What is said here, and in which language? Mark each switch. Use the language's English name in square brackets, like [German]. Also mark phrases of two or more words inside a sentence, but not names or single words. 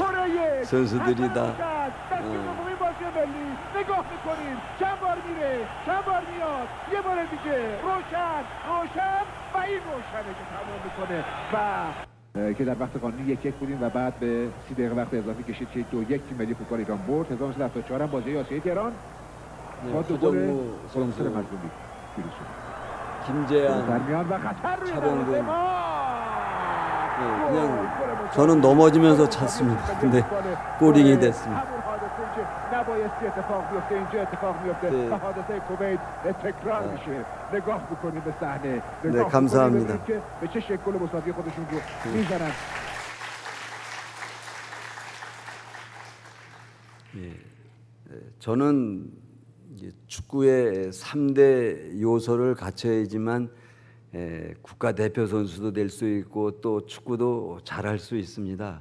[Korean] 선수들이 다 [Persian] نگاه میکنیم چند بار میره چند بار میاد یه بار دیگه روشن و این روشنه که تمام میکنه و که در وقت قانونی 1-1 بودیم و بعد به 30 دقیقه وقت اضافی کشید که 2-1 تیم ملی فوتبال ایران برد. 1974 هم بازی آسیایی تهران با دو گل فرانسه مظلومی پیروز شد. [Korean] 김재한, [Persian] و خطر روی [Korean] 차범근. [Persian] دروازه [Korean] 그냥 저는 넘어지면서 찼습니다. 근데 골인이 됐습니다. [Persian] نبایستی اتفاق بیفته اینجا اتفاق میفته و حادثه کویت تکرار میشه. نگاه بکنید به صحنه. [Korean] 네, 감사합니다. [Persian] که به چه شکل گل مساوی خودشون رو میزنن. [Korean] 저는 축구의 3대 요소를 갖춰야지만 국가대표 선수도 될 수 있고 또 축구도 잘할 수 있습니다.